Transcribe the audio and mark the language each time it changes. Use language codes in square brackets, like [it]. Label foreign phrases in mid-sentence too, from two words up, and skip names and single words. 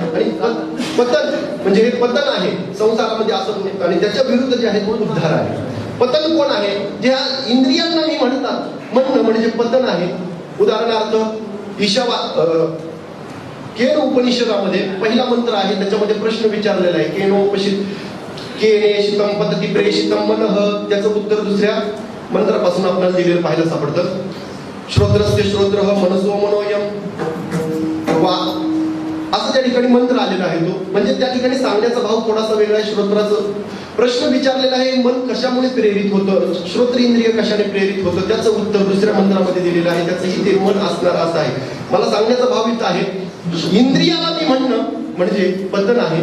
[mr] आणि पतन म्हणजे हे पतन आहे संसारामध्ये असं. आणि त्याच्या विरुद्ध जे आहे तो उद्धार आहे. पतन कोण आहे? ज्या इंद्रियांना मी म्हणणं म्हणजे पतन आहे. उदाहरणार्थ केन उपनिषदामध्ये पहिला मंत्र आहे, त्याच्यामध्ये प्रश्न विचारलेला आहे. [sa] केनोपनिषद केने शितम पतती प्रेषितम मनः. [mr] त्याचं उत्तर दुसऱ्या मंत्रापासून आपल्याला दिलेलं पाहायला सापडतं. [sa] श्रोत्रस्य श्रोत्रः मनसो मनोयम वा [mr] असं त्या ठिकाणी मंत्र आलेला आहे. तो म्हणजे त्या ठिकाणी सांगण्याचा भाव थोडासा वेगळा आहे. श्रोत्राचं प्रश्न विचारलेला आहे, मन कशामुळे प्रेरित होतं, श्रोत्र इंद्रिय कशाने प्रेरित होतं, त्याचं उत्तर दुसऱ्या मंत्रामध्ये दिलेलं आहे. त्याचंही ते मन असणार असं आहे. मला सांगण्याचा भाव इथं आहे, इंद्रियाला मी म्हणणं म्हणजे पतन आहे.